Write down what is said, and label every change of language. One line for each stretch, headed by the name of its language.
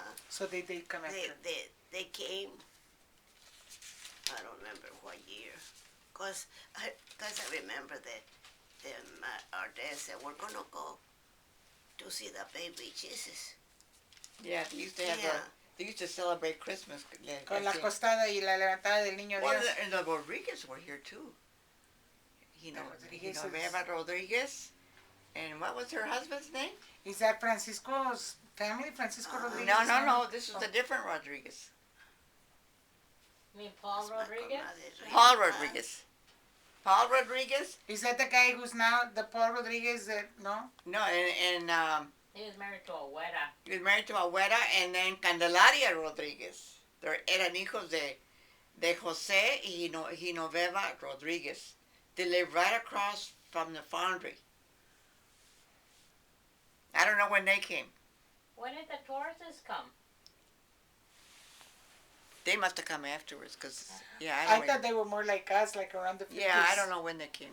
English: So they did come after. they came. I don't remember what year, cause I remember that our dad said we're gonna go to see the baby Jesus. Yeah, they used to have Yeah. they used to celebrate Christmas.
Spanish: Con la acostada y la levantada del niño
English: Well,
Spanish: Dios.
English: and the Rodriguez were here too. Rodriguez is- Eva Rodriguez. And what was her husband's name? Is that Francisco's family? Francisco Rodriguez? No. This was a different Rodriguez. You mean Paul Rodriguez? Paul Rodriguez. Paul Rodriguez? Is that the guy who's now the Paul Rodriguez that, no? No, and He was married to a güera. he was married to Abuela and then Candelaria Rodriguez. They
Spanish: eran hijos de Jose y Genoveva Rodriguez.
English: They lived right across from the foundry. I don't know when they came. When did the Tauruses come? They must have come afterwards, because, yeah, I I don't thought they were more like us, like around the 50s. Yeah, I don't know when they came.